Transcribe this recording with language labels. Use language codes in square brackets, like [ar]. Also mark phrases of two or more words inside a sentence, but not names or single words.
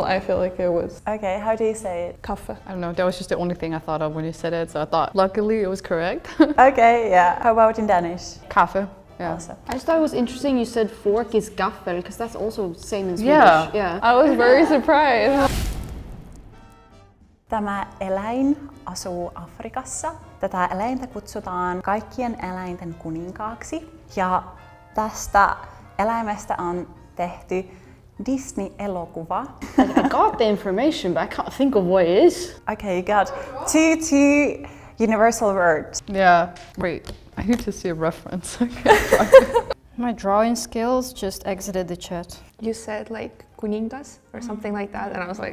[en] I feel like it was Okay, how do you say it? kaffe. I don't know, that was just the only thing I thought of when you said it, so I thought luckily it was correct. Okay, yeah. How about in Danish? Kaffe. Yeah. Also. I just thought it was interesting you said fork is gaffel, because that's also same in Swedish. Yeah. I was very surprised. [fi] Tämä eläin asuu Afrikassa. Tätä eläintä kutsutaan kaikkien eläinten kuninkaaksi. Ja tästä eläimestä on tehty Disney-elokuva. [en] I got the information, but I can't think of what it is. Okay, you got two universal words. Yeah. Wait, I need to see a reference. My drawing skills just exited the chat. You said like kuningas or something like that, and I was like,